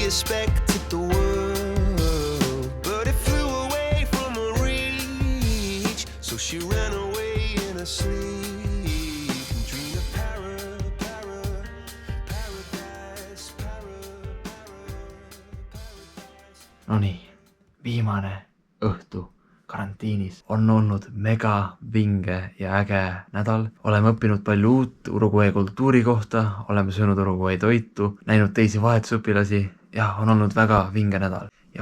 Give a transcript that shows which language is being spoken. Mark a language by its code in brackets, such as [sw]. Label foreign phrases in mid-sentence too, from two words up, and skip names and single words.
[en] expected the world, but it flew away from her reach, so she ran away in her sleep and dreamed of paradise. [et] Nonii, viimane õhtu karantiinis on olnud mega vinge ja äge nädal. Oleme õppinud palju uut Uruguay kultuuri kohta, oleme söönud Uruguay toitu, näinud teisi vahetusõpilasi ja on olnud väga vinge nädal.